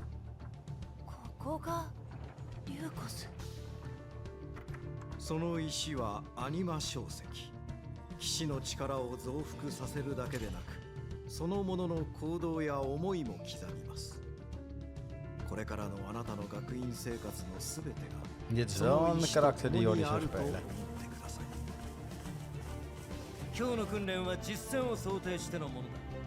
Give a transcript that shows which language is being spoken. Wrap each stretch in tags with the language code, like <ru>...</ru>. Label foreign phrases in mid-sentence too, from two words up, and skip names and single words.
<ja>ここがリューコス。その石はアニマ小石。騎士の力を増幅させるだけでなく、そのものの行動や思いも刻みます。これからのあなたの学院生活のすべてが</ja> <nl>Dit is wel een karakter die Jordi zou spelen.</nl> <ja>今日の訓練は実戦を想定してのものだ。</ja>